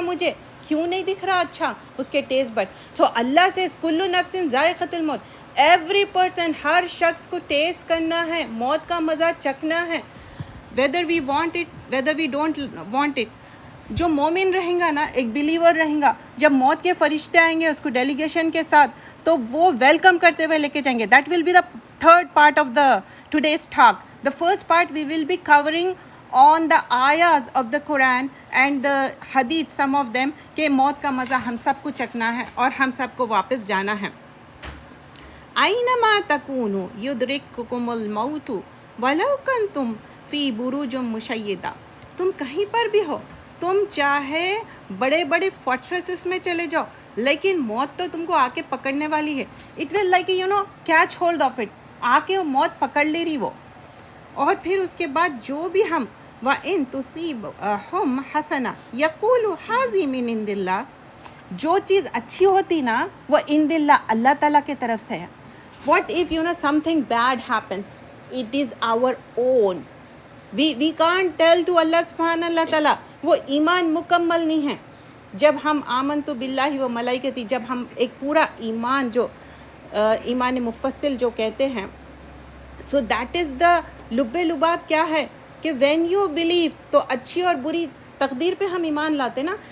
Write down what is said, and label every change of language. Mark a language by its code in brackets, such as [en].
[ur] مجھے کیوں نہیں دکھ رہا اچھا؟ اس کے ٹیسٹ بٹ. سو اللہ سے [ar] کل نفس ذائقۃ الموت، [ur] ایوری پرسن، ہر شخص کو ٹیسٹ کرنا ہے، موت کا مزہ چکھنا ہے، [en] whether we want it [ur] whether we don't want it. جو مومن رہیں گا نا، [en] ایک بلیور رہیں گا، [ur] جب موت کے فرشتے آئیں گے اس کو ڈیلیگیشن کے ساتھ، تو وہ ویلکم کرتے ہوئے لے کے جائیں گے. [en] That will be the third part of the today's talk. The first part we will be covering on the ayahs of the Quran and the hadith, some of them, [ur] کہ موت کا مزہ ہم سب کو چکھنا ہے اور ہم سب کو واپس جانا ہے. [ar] اینما تکونوا یدرککم الموت ولو کنتم فی بروج مشیدہ. [ur] تم کہیں پر بھی ہو، تم چاہے بڑے بڑے فورٹریسز میں چلے جاؤ، لیکن موت تو تم کو آ کے پکڑنے والی ہے. [en] it will like catch hold of it, [ur] آ کے موت پکڑ لے رہی وہ. اور پھر اس کے بعد جو بھی ہم [ar] وَإِن تُصِيبْهُمْ حَسَنَةٌ يَقُولُوا هَذِهِ مِنْ عِنْدِ اللَّهِ، [ur] جو چیز اچھی ہوتی نا وہ عند اللہ، اللہ تعالیٰ کی طرف سے ہے. [en] What if something bad happens? It is our own. We can't tell to Allah سبحانہ اللہ تعالیٰ. [ur] وہ ایمان مکمل نہیں ہے. جب ہم [ar] آمنت باللہ و ملائکتی، [ur] جب ہم ایک پورا ایمان، جو ایمان مفصل جو کہتے ہیں، [en] so that is the لب لباب [ur] کیا ہے کہ [en] when you believe, [ur] تو اچھی اور بری تقدیر پہ ہم ایمان لاتے نا.